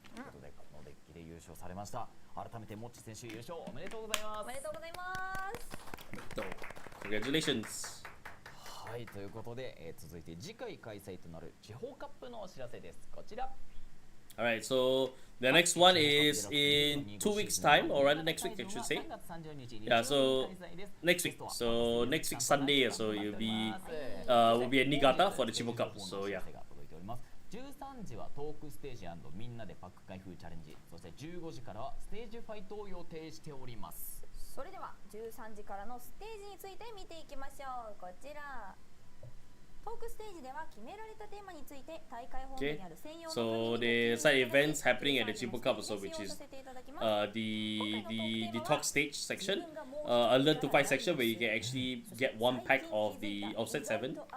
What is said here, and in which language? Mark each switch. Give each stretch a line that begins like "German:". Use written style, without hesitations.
Japanese: ということでこのデッキで優勝されました。改めてモッチ選手優勝おめでとうございます。おめでとうございます。
English: Congratulations.
Japanese: はい、ということで、続いて次回開催となる地方カップのお知らせです。こちら。
English: Alright, so the next one is in 2 weeks' time, or rather next week I should say. Yeah, so next week. So next week Sunday, so will be at Niigata for the Chibo Cup. So yeah.
Japanese: 13時はトークステージ&みんなでパック開封チャレンジ、そして15時からはステージファイトを予定しております。それでは13時からのステージについて見ていきましょう。こちらトークステージでは決められたテーマについて大会本部にある専用の
English: So the side events happening at the Chibo Cup also, which is the talk stage section, a learn to fight section where you can actually get 1 pack of the offset 7.